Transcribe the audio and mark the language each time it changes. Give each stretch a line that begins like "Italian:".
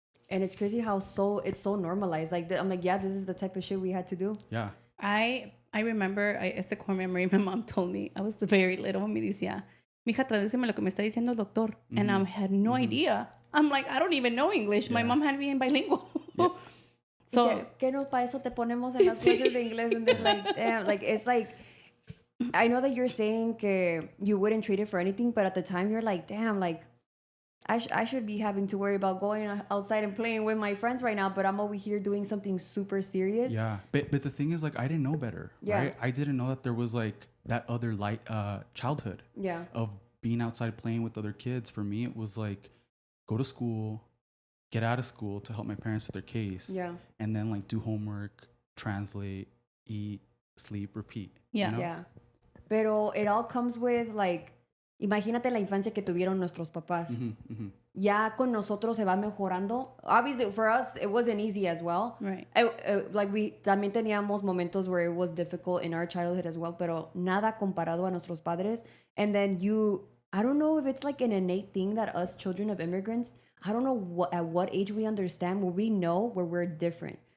English: And it's crazy how it's so normalized. Like I'm like, yeah, this is the type of shit we had to do. Yeah. I remember, it's a core memory. My mom told me, I was very little,
Spanish: me decía, mija, tradúceme lo que me está diciendo el doctor.
English: And I had no idea. I'm like, I don't even know English. My mom had me in bilingual. So,
Spanish: ¿Qué no para eso te ponemos en las clases de inglés?
English: And then like, damn, like, it's like, I know that you're saying que you wouldn't trade it for anything, but at the time you're like, damn, like, I should be having to worry about going outside and playing with my friends right now, but I'm over here doing something super serious. Yeah, but the thing is, like, I didn't know better, right? I didn't know that there was like that other light childhood of being outside playing with other kids. For me, it was like go to school, get out of school to help my parents with their case, and then like do homework, translate, eat, sleep, repeat. Yeah. You know? Yeah.
Spanish: Pero
English: it all comes with like,
Spanish: imagínate la infancia que tuvieron nuestros papás. Ya con nosotros se va mejorando.
English: Obviously, for us, it wasn't easy as well. Right. Like we
Spanish: también teníamos momentos
English: where it was difficult in our childhood as well,
Spanish: pero nada comparado a nuestros padres.
English: And then I don't know if it's like an innate thing that us children of immigrants, I don't know at what age we understand where we know where we're different.